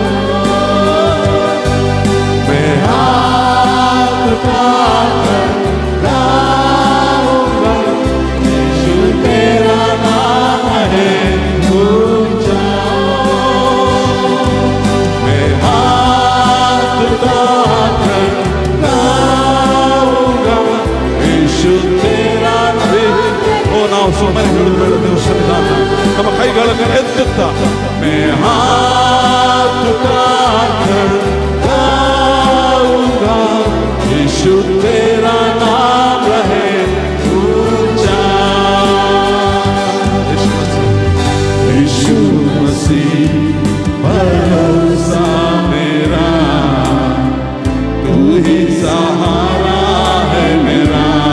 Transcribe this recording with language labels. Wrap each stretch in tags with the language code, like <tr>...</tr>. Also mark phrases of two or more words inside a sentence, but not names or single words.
<hi>मैं हाथ उठाकर गाऊंगा, यीशु तेरा नाम है ऊंचा. मैं हाथ उठाकर गाऊंगा, यीशु तेरा नाम.</hi> <kn>ಓ ನಾವು ಸುಮ್ಮನೆ ಹೇಳುವುದು ಸನ್ನಿಧಾನ ನಮ್ಮ ಕೈಗಳನ್ನು ಎತ್ತುತ್ತಾ</kn> <hi>मैं हाथ उठाकर गाऊंगा, यीशु तेरा नाम रहे ऊंचा. यीशु मसीह भरोसा मेरा, तू ही सहारा है मेरा.</hi>